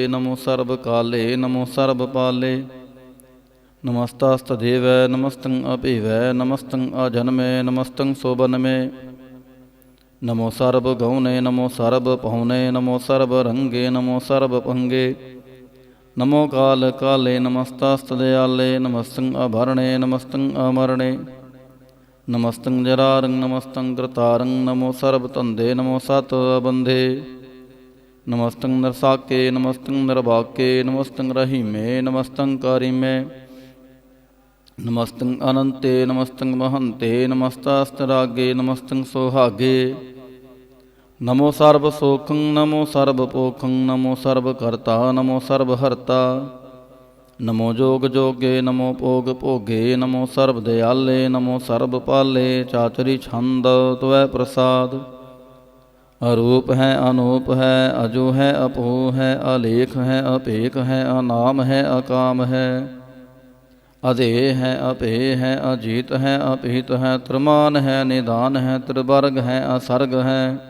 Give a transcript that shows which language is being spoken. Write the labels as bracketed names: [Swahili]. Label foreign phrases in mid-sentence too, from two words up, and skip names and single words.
[Braj] ਨਮੋ ਸਰਬ ਕਾਲੇ, ਨਮੋ ਸਰਬ ਪਾਲੇ। ਨਮਸਤਸਤਦੇਵੈ, ਨਮਸਤੰ ਅਭੇਵੈ। ਨਮਸਤੰ ਅਜਨਮੇ, ਨਮਸਤੰ ਸੋਬਨਮੇ। ਨਮੋ ਸਰਬ ਗਉਨੇ, ਨਮੋ ਸਰਬ ਪਹੁਨੇ। ਨਮੋ ਸਰਬ ਰੰਗੇ, ਨਮੋ ਸਰਬ ਭੰਗੇ। नमो काल काले नमस्तास्तदयाले नमस्तं अभरणे नमस्तं अमरणे नमस्तं जरारं नमस्तं कृतारं नमो सर्वतन्धे नमो सतबन्धे नमस्तं नरसाके नमस्तं नरभाके नमस्तं रहीमे नमस्तं कारिमे नमस्तं अनन्ते नमस्तं महन्ते नमस्तास्तरागे नमस्तं सोहागे नमो सर्वसोखं नमो सर्वपोखं नमो सर्वकर्ता नमो सर्वहर्ता नमो जोग जोगे नमो भोग भोगे नमो सर्वदयाले नमो सर्वपाले चाचरी छंद त्वै प्रसाद अरूप है अनूप है अजो है अपो है अलेख है अपेख है अनाम है अकाम है अधेय है अपेय है अजीत है अपीत है त्रिमान है निदान है त्रिवर्ग है असर्ग है